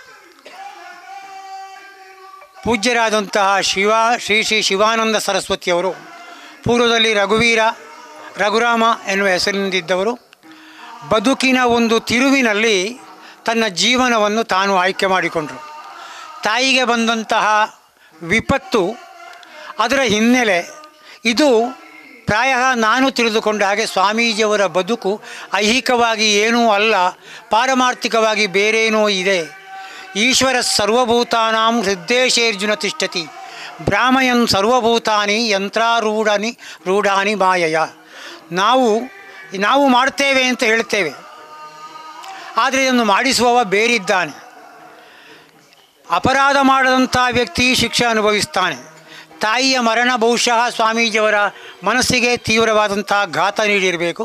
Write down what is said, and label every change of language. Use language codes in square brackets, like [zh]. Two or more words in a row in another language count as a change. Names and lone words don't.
[kn] ಪೂಜ್ಯರಾದಂತಹ ಶ್ರೀ ಶಿವಾನಂದ ಸರಸ್ವತಿಯವರು ಪೂರ್ವದಲ್ಲಿ ರಘುರಾಮ ಎನ್ನುವ ಹೆಸರಿನಿಂದಿದ್ದವರು ಬದುಕಿನ ಒಂದು ತಿರುವಿನಲ್ಲಿ ತನ್ನ ಜೀವನವನ್ನು ತಾನು ಆಯ್ಕೆ ಮಾಡಿಕೊಂಡರು. ತಾಯಿಗೆ ಬಂದಂತಹ ವಿಪತ್ತು, ಅದರ ಹಿನ್ನೆಲೆ ಇದು ಪ್ರಾಯ ನಾನು ತಿಳಿದುಕೊಂಡ ಹಾಗೆ ಸ್ವಾಮೀಜಿಯವರ ಬದುಕು ಐಹಿಕವಾಗಿ ಏನೂ ಅಲ್ಲ, ಪಾರಮಾರ್ಥಿಕವಾಗಿ ಬೇರೇನೋ ಇದೆ. [sa] ಈಶ್ವರ ಸರ್ವಭೂತಾನಾಂ ಹೃದ್ದೇಶೇರ್ಜುನ ತಿಷ್ಠತಿ ಭ್ರಾಮಯನ್ ಸರ್ವಭೂತಾನಿ ರೂಢಾನಿ ಮಾಯಯ. [kn] ನಾವು ಮಾಡ್ತೇವೆ ಅಂತ ಹೇಳ್ತೇವೆ, ಆದರೆ ಇದನ್ನು ಮಾಡಿಸುವವ ಬೇರಿದ್ದಾನೆ. ಅಪರಾಧ ಮಾಡದಂಥ ವ್ಯಕ್ತಿ ಶಿಕ್ಷೆ ಅನುಭವಿಸ್ತಾನೆ. ತಾಯಿಯ ಮರಣ ಬಹುಶಃ ಸ್ವಾಮೀಜಿಯವರ ಮನಸ್ಸಿಗೆ ತೀವ್ರವಾದಂಥ ಘಾತ ನೀಡಿರಬೇಕು.